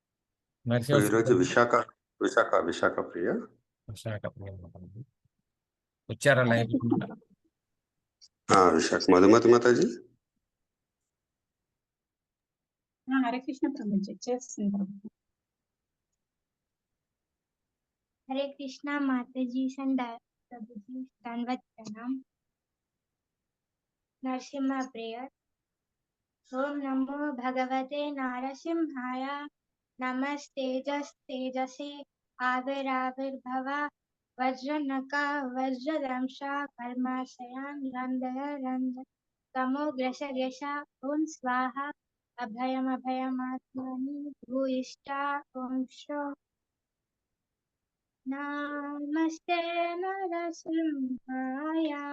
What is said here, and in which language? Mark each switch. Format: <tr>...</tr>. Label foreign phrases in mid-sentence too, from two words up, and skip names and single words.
<te>ఈరోజు విశాఖ ప్రియ. వచ్చారా లైవ్? విశాఖ మధుమతి మాతాజీ. హరే కృష్ణ ప్రభుజీ చేస్తుంది ప్రభు.</te> <hi>हरे कृष्णा माता जी प्रभु जी धन्यवाद प्रणाम।</hi> <sa>नरसिम्हा प्रेयर। ओम नमो भगवते नारसिंहाय नमस्तेजस्तेजसे आविर्भावा वज्रनका वज्रदंशा कर्माशयान् रन्धय रन्ध तमो ग्रस ग्रसा ओम स्वाहा अभयमात्मनि भूयिष्ठा ओम शो नमस्ते नरसिंहाय</sa>